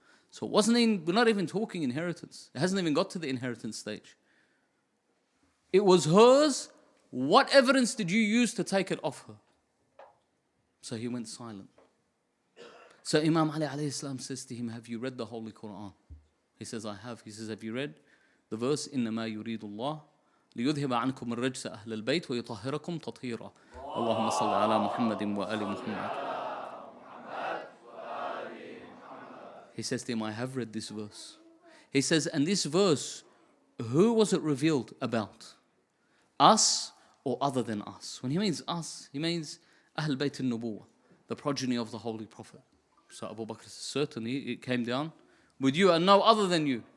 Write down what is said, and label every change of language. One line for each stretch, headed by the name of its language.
English: So we're not even talking inheritance. It hasn't even got to the inheritance stage. It was hers. What evidence did you use to take it off her? So he went silent. So Imam Ali alayhi salam says to him, have you read the Holy Quran? He says, I have. He says, have you read the verse,
Arabic: إِنَّمَا يُرِيدُ اللَّهُ لِيُذْهِبَ عَنْكُمُ الرَّجْسَ أَهْلَ الْبَيْتِ وَيُطَهِّرَكُمْ تَطْهِيرًا اللهم صل على محمد وآل محمد.
English: He says to him, I have read this verse. He says, and this verse, who was it revealed about? Us or other than us? When he means us, he means Ahl Bayt al-Nubuwwah, the progeny of the Holy Prophet. So Abu Bakr says, certainly it came down with you and no other than you.